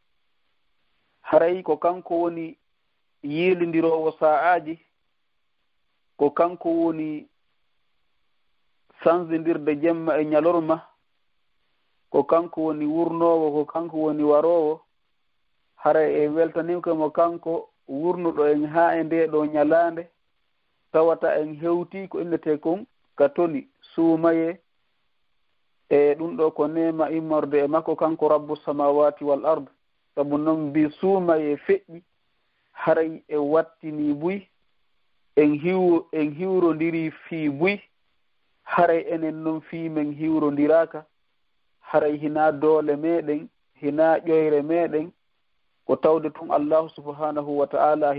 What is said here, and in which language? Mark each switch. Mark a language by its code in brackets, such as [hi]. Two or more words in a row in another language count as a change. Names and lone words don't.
[ff] haray ko kanko woni yiilindirowo sa'aji ko kanko woni sanzindirde jemma e ñalorma ko kanko woni wurnowo ko kanko woni warowo hara e weltanimko mo kanko wurnuɗo en ha e nde ɗo ñalande tawata en hewti ko innete kon ka toli suumaye e ɗum ɗo ko nema immorde e makko kanko [ar] rabbu samawati wal ard [ff] sabu noon mbi suumaye feƴƴi haray e wattini buy en hiwrodiri fii buy haray enen noon fii men hiwrodiraka haray hina doole meɗen hina ƴoyre meɗen ko tawde tun [ar] allahu subhanahu wa ta'ala